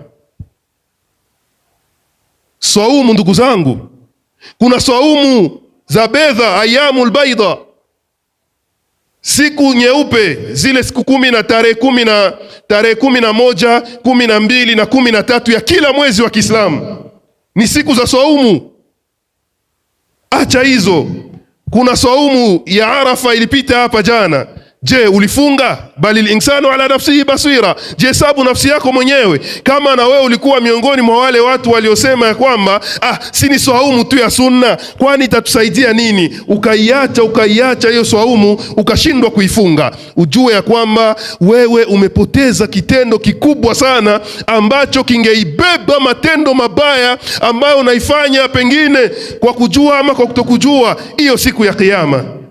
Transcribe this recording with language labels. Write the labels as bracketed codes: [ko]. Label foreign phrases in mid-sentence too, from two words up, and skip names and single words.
[sw] Saumu, ndugu zangu, kuna saumu za bedha, [ar] أيام البيض, [sw] siku nyeupe, zile siku 10 na tarehe 11, 12 na 13 ya kila mwezi wa Kiislamu ni siku za saumu. Acha hizo. Kuna saumu ya Arafa ilipita hapa jana. Je, ulifunga? [ar] بل الإنسان على نفسه بصيرة. [sw] Je, hesabu nafsi yako mwenyewe kama na wewe ulikuwa miongoni mwa wale watu waliosema ya kwamba si ni saumu tu ya sunna, kwani itatusaidia nini? Ukaiacha hiyo saumu, ukashindwa kuifunga. Ujue ya kwamba wewe umepoteza kitendo kikubwa sana ambacho kingeibeba matendo mabaya ambayo unaifanya pengine kwa kujua ama kwa kutokujua hiyo siku ya Kiyama.